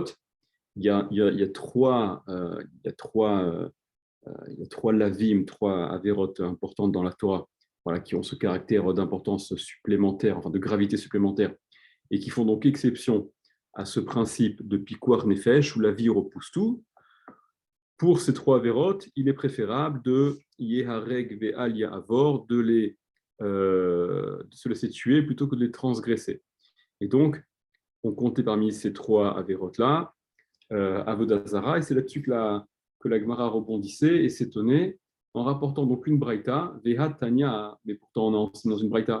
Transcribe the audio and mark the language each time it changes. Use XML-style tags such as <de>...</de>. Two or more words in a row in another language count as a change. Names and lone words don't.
<fr>Il y a trois, il y a trois lavim, trois avérotes importantes dans la Torah, voilà, qui ont ce caractère d'importance supplémentaire, enfin de gravité supplémentaire, et qui font donc exception à ce principe de</fr> <he>פיקוח נפש,</he> <fr>où la vie repousse tout. Pour ces trois avérotes, il est préférable de</fr> <he>יהרג ואל יעבור,</he> <fr>de se laisser tuer plutôt que de les transgresser. Et donc, on comptait parmi ces trois avérotes-là</fr> <he>עבודה זרה,</he> <fr>et c'est là-dessus que la Gemara rebondissait et s'étonnait en rapportant donc une braïta,</fr> <he>והא תניא,</he> <fr>mais pourtant on est dans une braïta.</fr>